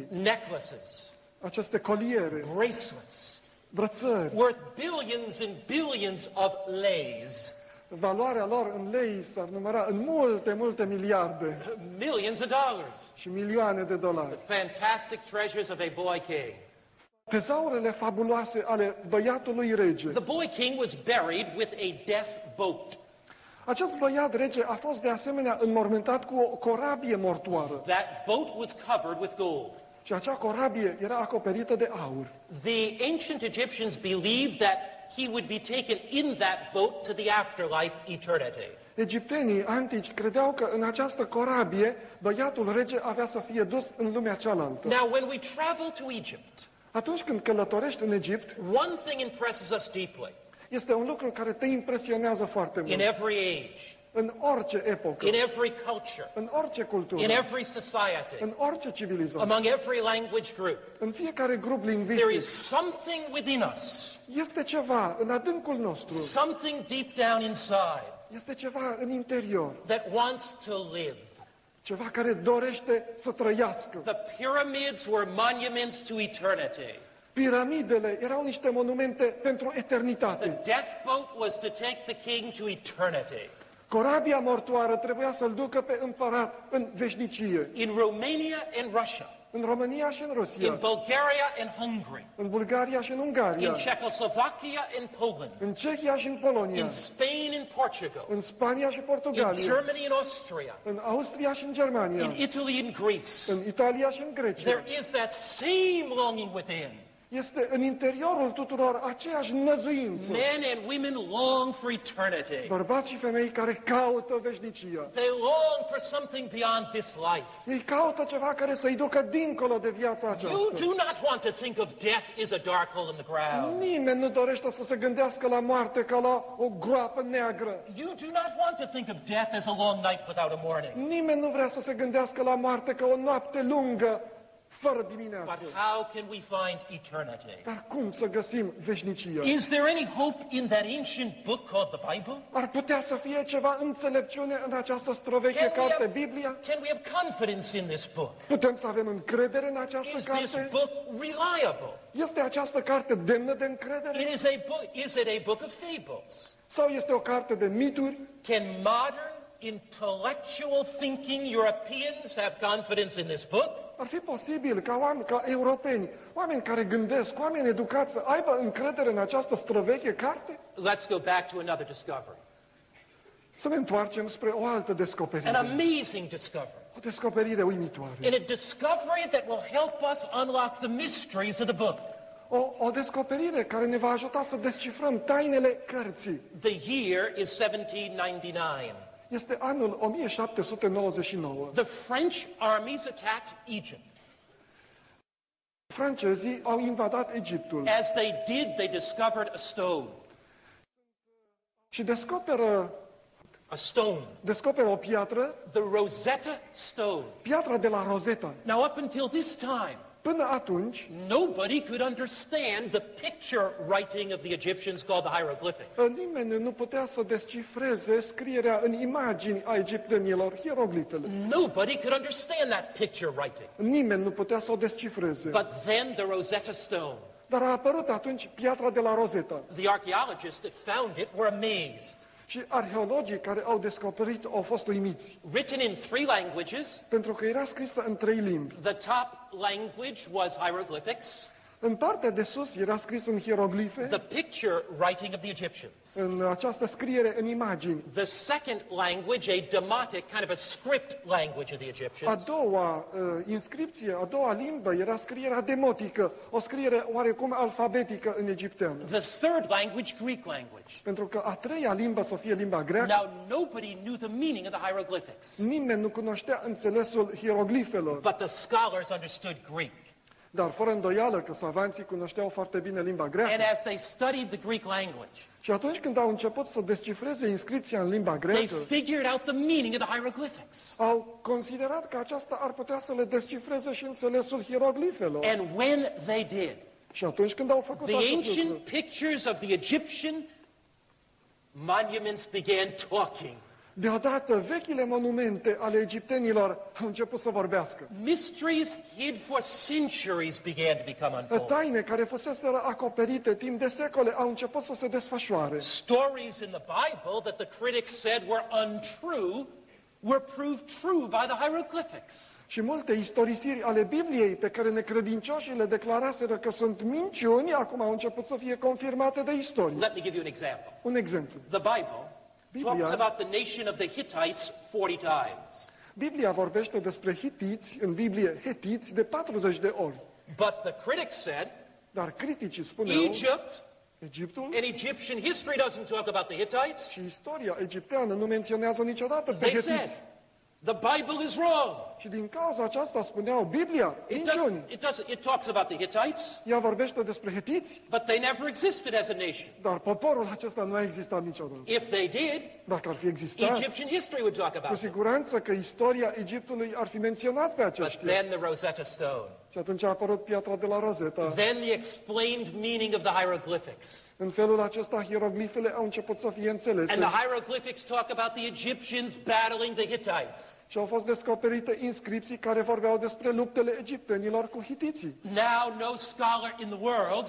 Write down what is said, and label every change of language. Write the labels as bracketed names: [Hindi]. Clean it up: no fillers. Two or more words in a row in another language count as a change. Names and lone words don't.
[English] Necklaces, [Romanian] Aceste coliere, [English] bracelets, [Romanian] brățări, [English] worth billions and billions of leis, [Romanian] valoarea lor în lei s-ar număra în multe, multe miliarde [English] millions of dollars. [Romanian] și milioane de dolari. [English] Fantastic treasures of a boy king. [Romanian] Tezaurele fabuloase ale băiatului rege. [English] The boy king was buried with a death boat. [Romanian] Acest băiat rege a fost de asemenea înmormântat cu o corabie mortoară. [English] That boat was covered with gold. [Romanian] Și acea corabie era acoperită de aur. [English] The ancient Egyptians believed that he would be taken in that boat to the afterlife, eternity. [Romanian] Egiptenii antici credeau că în această corabie băiatul rege avea să fie dus în lumea cealaltă. [English] Now, when we travel to Egypt, [Romanian] Atunci când călătorești în Egipt, [English] one thing impresses us deeply. [Romanian] este un lucru care te impresionează foarte [English] In [Romanian] mult. [English] every age, [Romanian] În orice epocă, [English] in every culture, [Romanian] în orice cultură, [English] in every society, [Romanian] în orice civilizație, [English] among every language group, [Romanian] în fiecare grup [English] there [Romanian] lingvistic, [English] is something within us, [Romanian] este ceva în adâncul nostru, [English] something deep down inside [Romanian] este ceva în interior, [English] that wants to live. [Romanian] ceva care dorește să trăiască. [English] The pyramids were monuments to eternity. [Romanian] Piramidele erau niște monumente pentru [English] The [Romanian] eternitate. [English] death boat was to take the king to eternity. [Romanian] Corabia mortoară trebuia să-l ducă pe împărat în veșnicie. [English] In Romania and Russia, [Romanian] În România și în [English] in [Romanian] Rusia, [English] Bulgaria and Hungary, [Romanian] în Bulgaria și în [English] in [Romanian] Ungaria, [English] Czechoslovakia and Poland, [Romanian] în Cehia și în Polonia, [English] in Spain and Portugal, [Romanian] în Spania și [English] in [Romanian] Portugalia, [English] Germany and Austria, [Romanian] în Austria și în Germania, [English] in Italy and Greece. [Romanian] în Italia și în Grecia. [English] There is that same longing within. [Romanian] Este în interiorul tuturor aceeași năzuință. [English] Men and women long for eternity. [Romanian] Bărbați și femei care caută veșnicia. [English] They long for something beyond this life. [Romanian] Ei caută ceva care să-i ducă dincolo de viața [English] You [Romanian] aceasta. [English] do not want to think of death as a dark hole in the ground. [Romanian] Nimeni nu dorește să se gândească la moarte ca la o groapă neagră. [English] You do not want to think of death as a long night without a morning. [Romanian] Nimeni nu vrea să se gândească la moarte ca o noapte lungă, fără dimineață. [English] But how can we find eternity? [Romanian] Dar cum să găsim veșnicia? [English] Is there any hope in that ancient book called the Bible? [Romanian] Ar putea să fie ceva înțelepciune în această străveche carte, Biblia? [English] Can we have confidence in this book? [Romanian] Putem să avem încredere în această [English] Is this [Romanian] carte? [English] book reliable? [Romanian] Este această carte demnă de încredere? [English] Is it a book of fables? [Romanian] Sau este o carte de mituri? [English] Can modern intellectual thinking Europeans have confidence in this book? [Romanian] Ar fi posibil ca oameni, ca europeni, oameni care gândesc, oameni educați să aibă încredere în această străveche carte? [English] Let's go back to another discovery. [Romanian] Să ne întoarcem spre o altă descoperire. [English] An amazing discovery. [Romanian] O descoperire uimitoare. [English] And a discovery that will help us unlock the mysteries of the book. [Romanian] O descoperire care ne va ajuta să descifrăm tainele cărții. [English] The year is 1799. [Romanian] Este anul 1799. [English] The French armies attacked Egypt. [Romanian] Francezii au invadat Egiptul [English] As they did, they discovered a stone. [Romanian] și descoperă o piatră, [English] The Rosetta Stone. [Romanian] piatra de la Rosetta. [English] Now, up until this time, [Romanian] Până atunci, [English] nobody could understand the picture writing of the Egyptians called the hieroglyphics. [Romanian] nimeni nu putea să descifreze scrierea în imagini a egiptenilor, hieroglifele. [English] Nobody could understand that picture writing. [Romanian] Nimeni nu putea să o descifreze. [English] But then the Rosetta Stone. [Romanian] Dar a apărut atunci piatra de la Rosetta. [English] The archaeologists that found it were amazed. [Romanian] Și arheologii care au descoperit au fost uimiți, [English] Written in 3 languages. [Romanian] pentru că era scrisă în 3 limbi. [English] The top language was hieroglyphics. [Romanian] În partea de sus era scris în hieroglife, [English] the picture writing of the Egyptians. [Romanian] în această scriere în imagini. [English] The second language, a demotic, kind of a script language of the [Romanian] A [English] Egyptians. [Romanian] doua inscripție, a doua limbă era scrierea demotică, o scriere oarecum alfabetică în egipteană. [English] The third language, Greek language. [Romanian] Pentru că a treia limbă să fie limba greacă, [English] Now, nobody knew the meaning of the hieroglyphics, [Romanian] nimeni nu cunoștea înțelesul hieroglifelor, [English] but the scholars understood Greek. [Romanian] dar fără îndoială că savanții cunoșteau foarte bine limba [English] And [Romanian] greacă. [English] as they studied the Greek language, [Romanian] Și atunci când au început să descifreze inscripția în limba [English] they [Romanian] greacă, [English] figured out the meaning of the hieroglyphics. [Romanian] au considerat că aceasta ar putea să le descifreze și înțelesul hieroglifelor. [English] And when they did, [Romanian] Și atunci când au făcut [English] the [Romanian] acest [English] ancient [Romanian] lucru, [English] pictures of the Egyptian monuments began talking. [Romanian] deodată vechile monumente ale egiptenilor au început să vorbească. [English] Mysteries hid for centuries began to become unfolded. [Romanian] Taine care fuseseră acoperite timp de secole au început să se desfășoare. [English] Stories in the Bible that the critics said were untrue were proved true by the hieroglyphics. [Romanian] Și multe istorisiri ale Bibliei pe care necredincioșii le declaraseră că sunt minciuni, acum au început să fie confirmate de istorie. [English] Let me give you an example. [Romanian] Un exemplu. [English] The Bible talks about the nation of the Hittites 40 times. [Romanian] Biblia vorbește despre hitiți, în Biblie hetiți, de 40 de ori. [English] But the critics said [Romanian] Dar criticii spuneau, [English] Egypt [Romanian] Egiptul [English] and Egyptian history doesn't talk about the Hittites. [Romanian] și istoria egipteană nu menționează niciodată pe [English] They said [Romanian] hetiți. [English] the Bible is wrong. [Romanian] Și din cauza aceasta spuneau, Biblia, minciuni. [English] It talks about the Hittites, [Romanian] Ea vorbește despre hetiți, [English] but they never existed as a nation. [Romanian] dar poporul acesta nu a existat niciodată. [English] If they did, [Romanian] Dacă ar fi existat, [English] Egyptian history would talk [Romanian] cu [English] about it. [Romanian] siguranță că istoria Egiptului ar fi menționat pe [English] But [Romanian] aceștia. [English] then the Rosetta Stone. [Romanian] Și atunci a apărut piatra de la Rosetta. [English] Then the explained meaning of the hieroglyphics. [Romanian] În felul acesta, hieroglifele au început să fie înțelese [English] And the hieroglyphics talk about the Egyptians battling the Hittites. [Romanian] și au fost descoperite inscripții care vorbeau despre luptele egiptenilor cu hitiții. [English] Now no scholar in the world